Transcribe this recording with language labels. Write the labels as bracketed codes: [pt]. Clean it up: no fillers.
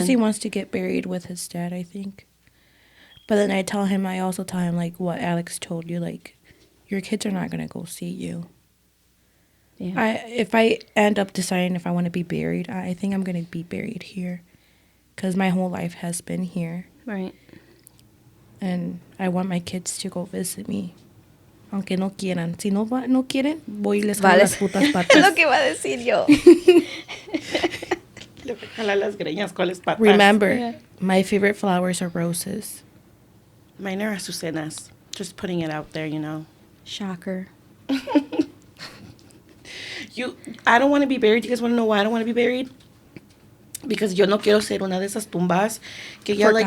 [en] says he wants to get buried with his dad, I think. But then I also tell him, like, what Alex told you, like, your kids are not going to go see you. Yeah. If I end up deciding if I want to be buried, I think I'm going to be buried here. Because my whole life has been here. Right. And I want my kids to go visit me. [es] Aunque no quieran. Si no quieren, voy y les jalo las putas Es lo patas. que iba a decir yo. Le voy a jalar las greñas con las patas. [en] Remember, Yeah. my favorite flowers are roses. [es] Mine are azucenas. [en] Just putting it out there, you know. Shocker. I don't want to be buried. You guys want to know why I don't want to be buried? [es] Because yo no quiero ser una de esas tumbas que ya like